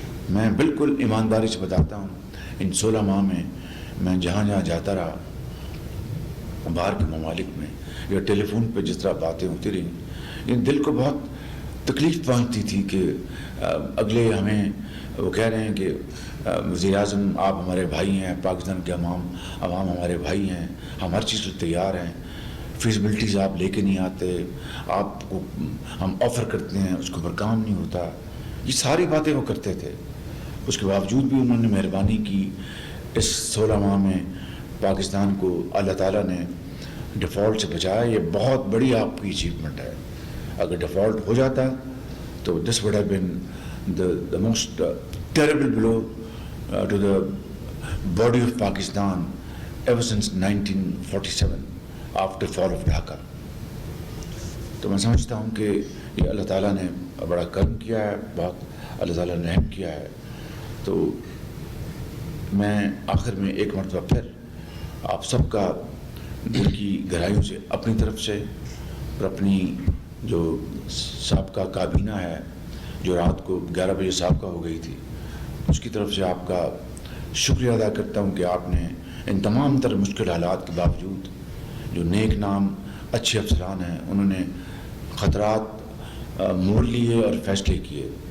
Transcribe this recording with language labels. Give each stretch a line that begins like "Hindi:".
Urdu: میں بالکل ایمانداری سے بتاتا ہوں, ان 16 ماہ میں جہاں جہاں جاتا رہا باہر کے ممالک میں, یا ٹیلی فون پہ جس طرح باتیں ہوتی رہیں, یہ دل کو بہت تکلیف پہنچتی تھی کہ اگلے ہمیں وہ کہہ رہے ہیں کہ وزیر اعظم آپ ہمارے بھائی ہیں, پاکستان کے عوام ہمارے بھائی ہیں, ہم ہر چیز سے تیار ہیں, فیزیبلٹیز آپ لے کے نہیں آتے, آپ کو ہم آفر کرتے ہیں اس کے اوپر کام نہیں ہوتا. یہ ساری باتیں وہ کرتے تھے. اس کے باوجود بھی انہوں نے مہربانی کی, اس 16 ماہ میں پاکستان کو اللہ تعالیٰ نے ڈیفالٹ سے بچایا. یہ بہت بڑی آپ کی اچیومنٹ ہے. اگر ڈیفالٹ ہو جاتا تو
English: This would have been the most terrible blow to the body of Pakistan ever since 1947 after fall of Dhaka.
Urdu: تو میں سمجھتا ہوں کہ یہ اللہ تعالیٰ نے بڑا کرم کیا ہے, بہت اللہ تعالیٰ نے رحم کیا ہے. تو میں آخر میں ایک مرتبہ پھر آپ سب کا دل کی گہرائیوں سے اپنی طرف سے اور اپنی جو سابقہ کابینہ ہے جو رات کو 11 بجے سابقہ ہو گئی تھی اس کی طرف سے آپ کا شکریہ ادا کرتا ہوں کہ آپ نے ان تمام تر مشکل حالات کے باوجود جو نیک نام اچھے افسران ہیں انہوں نے خطرات مول لیے اور فیصلے کیے،